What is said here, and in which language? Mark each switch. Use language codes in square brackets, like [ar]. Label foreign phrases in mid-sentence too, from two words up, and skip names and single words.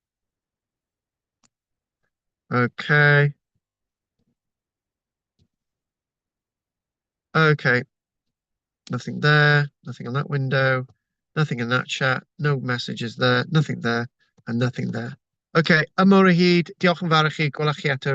[en] Okay. Okay. Nothing there. Nothing on that window. Nothing in that chat. No messages there. Nothing there. And nothing there. Okay. Amor hyd. [cy] Diolch yn fawr i chi. Gwelwch chi eto.